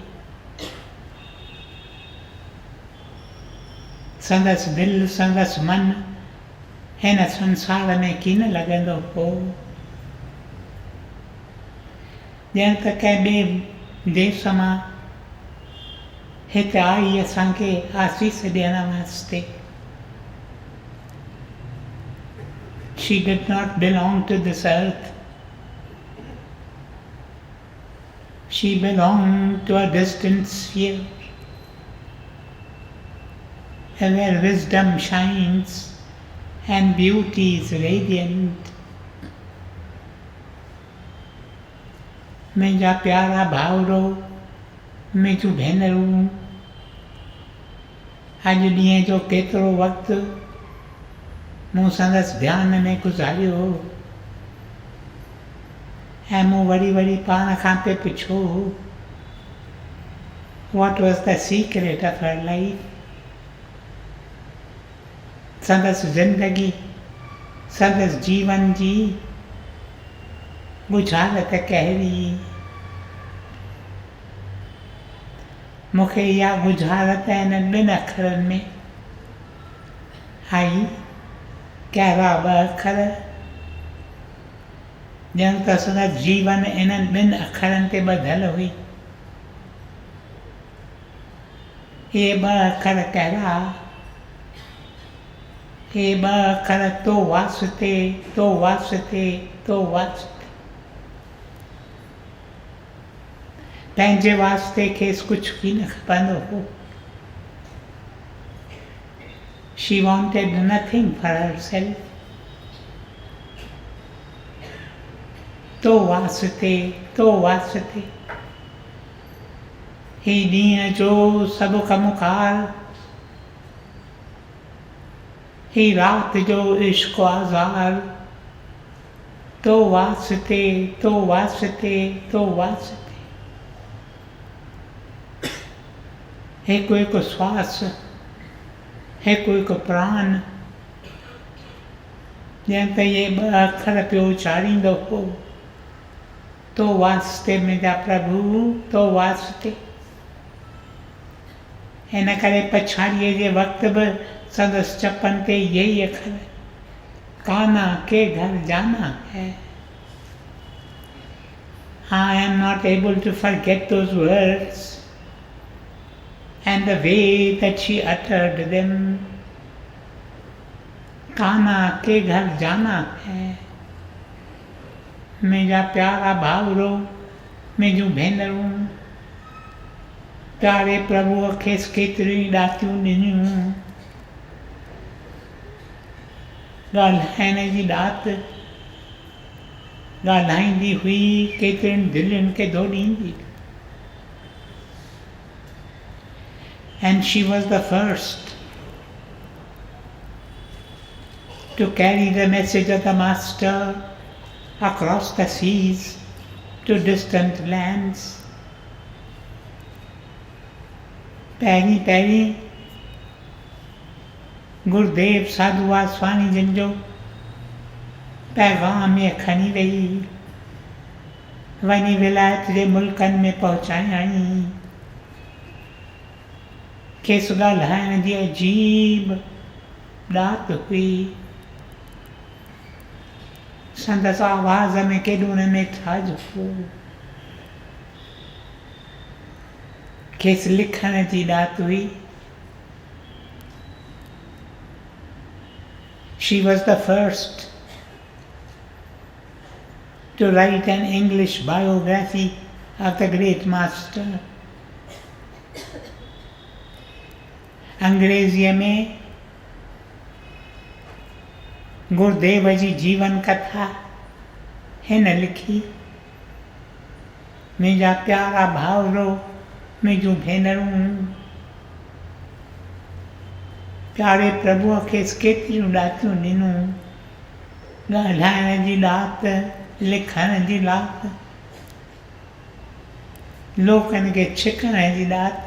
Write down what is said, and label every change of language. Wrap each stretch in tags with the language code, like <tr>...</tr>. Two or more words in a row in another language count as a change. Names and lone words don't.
<sd>संदसि दिलि, संदसि मन हिन संसार में कीन लॻंदो हो. ॼण त कंहिं ॿिए देश मां हिते आई असांखे आसीस ॾियण वास्ते.</sd> <en>She did not belong to this earth. She belonged to a distant sphere where wisdom shines and beauty is radiant.</en> <sd>मुंहिंजा प्यारा भाउरो, मुंहिंजूं भेनरूं, अॼु ॾींहं जो केतिरो वक़्तु मूं संदसि ध्यान में गुज़ारियो ऐं मूं वरी पाण खां पे पुछो,</sd> <en>what was the secret of her life?</en> <sd>संदसि ज़िंदगी, संदसि जीवन जी गुज़ारत कहिड़ी. मूंखे इहा गुज़ारत हिननि ॿिनि अखरनि में आई. कहिड़ा ॿ अखर, ॼण त संदसि जीवन इन्हनि ॿिनि अखरनि ते ॿधल हुई. इहे ॿ अखर कहिड़ा? इहे ॿ अखर तो वास्ते, तो वास्ते, तो वास्ते. पंहिंजे वास्ते खेसि कुझु की न खपंदो हो.</sd> <en>She wanted nothing for herself.</en> <sd>तो वास्ते, तो वास्ते. ही ॾींहं जो सभु कमुकार, ही राति जो इश्क आज़ार, तो वास्ते, तो वास्ते, तो वास्ते. हिकु हिकु श्वास, हिकु हिकु प्राण, ॼण त इहे ॿ अखर पियो उचारींदो हो. तो वास्ते मुंहिंजा प्रभु, तो वास्ते. हिन करे पछाड़ीअ जे वक़्तु बि संदसि चपनि ते इहे ई अखर,</sd> <hi>कान्हा के घर जाना है.</hi> <en>I am not able to forget those words and the way that she uttered them.</en> <hi>कान्हा के घर जाना है.</hi> <sd>मुंहिंजा प्यारा भाउरो, मुंहिंजूं भेनरूं, प्यारे प्रभुअ खेसि केतिरियूं ॾातियूं ॾिनियूं. ॻाल्हाइण जी ॾात ॻाल्हाईंदी हुई, केतिरियुनि दिलयुनि खे धोॾींदी.</sd> <en>And she was the first to carry the message of the Master across the seas to distant lands.</en> <sd>पहिरीं गुरुदेव साधू वासवानी जिन जो पैगाम में खणी रही वञी विलायत जे मुल्कनि में पहुचायई। खेसि ॻाल्हाइण जी अजीब ॾात हुई। संदसि आवाज़ में केॾो में ठाज हो। खेसि लिखण जी ॾात हुई।</sd> <en>She was the first to write an English biography of the great master.</en> <sd>अंग्रेजीअ में गुरुदेव जी जीवन कथा हिन लिखी। मुंहिंजा प्यारा भाउरो, मुंहिंजूं भेनरूं, प्यारे प्रभुअ खेसि केतिरियूं ॾातियूं ॾिनूं। ॻाल्हाइण जी ॾात, लिखण जी ॾात, लोकनि खे छिकण जी ॾात।</sd>